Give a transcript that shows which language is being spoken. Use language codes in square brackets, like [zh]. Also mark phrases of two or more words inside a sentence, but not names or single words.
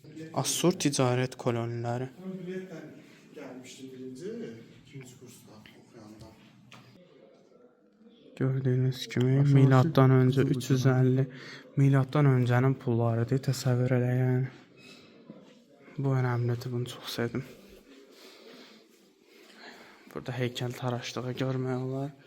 [az] Assur ticarət koloniləri. [tr] Ben biletten gelmiştim birinci, ikinci kursta okuyanda. [az] Gördüyünüz kimi miladdan öncə 350 miladdan öncənin pullarıdır, təsəvvür eləyin. Bu önəmlidir, bunu çox sevdim. Burada heykəl taraşlığı görmək olar.